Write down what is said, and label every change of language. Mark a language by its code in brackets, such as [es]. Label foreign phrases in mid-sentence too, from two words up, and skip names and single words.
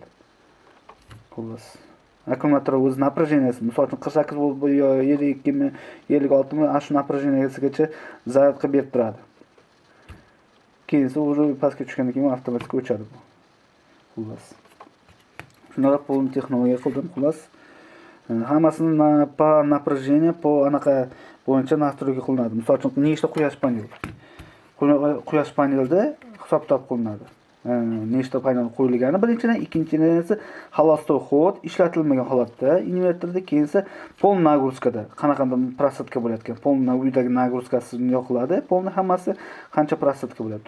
[uz] Xullas. Akkumulyator o'z напряженияsi, misol uchun 48 volt yo 52 mi, 56 mi, shu напряженияsigacha zaryad qilib berib turadi. Keyin esa o'zi pastga tushgandan keyin avtomatik o'chadi bu. Xullas. Shunaqa polni texnologiya qildim, xullas. Hammasini [ru] по напряжению, [uz] по anaqa bo'yicha настройка qilinadi. Misol uchun nechta quyosh panel. Quyosh panelda hisob-kitob qilinadi. Nechta panel qo'yilgani birinchidan, ikkinchidan esa [ru] холостой ход [uz] ishlatilmagan holatda invertorda, keyin esa [ru] полный нагрузкада [uz] qanaqadir prostatka bo'layotgan, полный uydagi нагрузкasi yoqiladi, полный hammasi qancha prostatka bo'ladi.